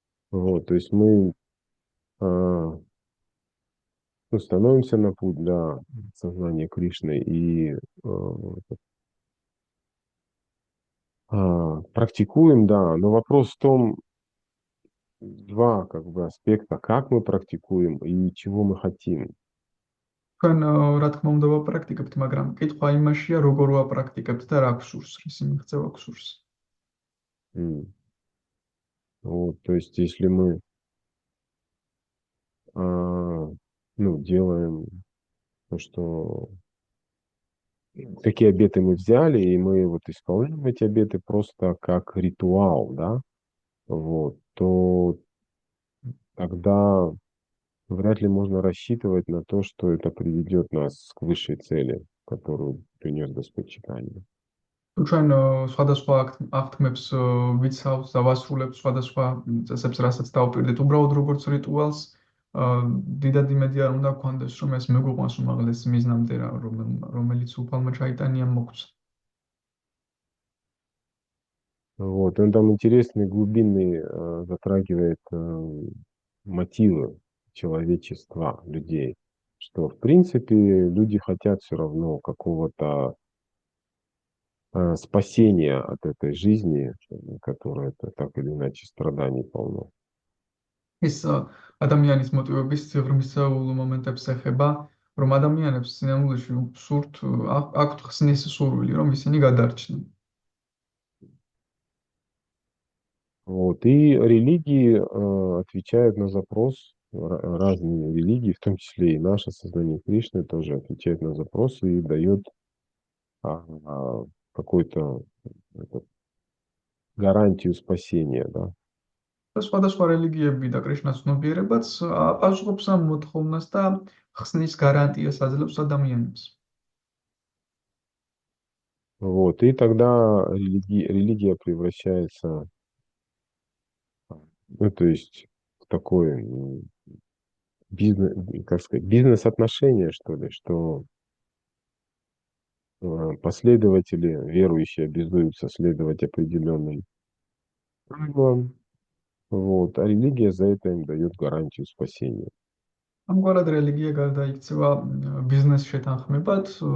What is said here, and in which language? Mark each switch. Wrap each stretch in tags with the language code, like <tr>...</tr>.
<ru>Вот, то есть мы а, ну, становимся на путь, да, сознания Кришны и практикуем, да, но вопрос в том, два как бы аспекта, как мы практикуем и чего мы хотим.</ru> <ka>თქვენ რა თქმა უნდა ვაპრაქტიკებთ, მაგრამ კითხვა იმაშია, როგორ ვაპრაქტიკებთ და რა გსურს, რის მიღწევა გსურს. М.</ka> <ru>Вот, то есть если мы ну, делаем то, что какие обеты мы взяли, и мы вот исполняем эти обеты просто как ритуал, да, вот, то тогда вряд ли можно рассчитывать на то, что это приведет нас к высшей цели, которую принес Господь Чайтанья.</ru> <ka>თუ ჩვენ სხვადასხვა აღთქმებს ვიცავთ და ვასრულებთ სხვადასხვა წესებს, რასაც დავუპირდეთ, უბრალოდ როგორც რიტუალს, დიდად იმედი არ უნდა გქონდეს, რომ ეს მეგოყვანს უმაღლეს მიზნამდე, რომელიც უფალმა ჩაიტანიამ მოგცა.</ka> <ru>Вот, он там интересный, глубинный затрагивает мотивы человечества, людей, что, в принципе, люди хотят все равно какого-то спасения от этой жизни, которая так или иначе страданий полно.</ru> <ka>ის ადამიანის მოტივების ღრმისეულ მომენტებს ეხება, რომ ადამიანებს სინამდვილეში სურთ აქვთ ხსნის სურვილი, რომ ისინი გადარჩნენ.</ka> <ru>Вот, и религии отвечают на запрос, разные религии, в том числе и наше сознание Кришны тоже отвечает на запросы и дает какую-то гарантию спасения, да.</ru> <ka>და სხვადასხვა რელიგიები და კრიშნას ცნობიერებაც აპასუხობს ამ მოთხოვნას და ხსნის გარანტიას აძლევს ადამიანებს.</ka> <ru>Вот, и тогда религия превращается, ну, то есть, в такой бизнес, как сказать, бизнес-отношения, что ли, что последователи, верующие, обязуются следовать определенным правилам, вот, а религия за это им дает гарантию спасения.</ru> <ka>ამგვარად რელიგია გარდაიქცევა ბიზნეს შეთანხმებად.</ka>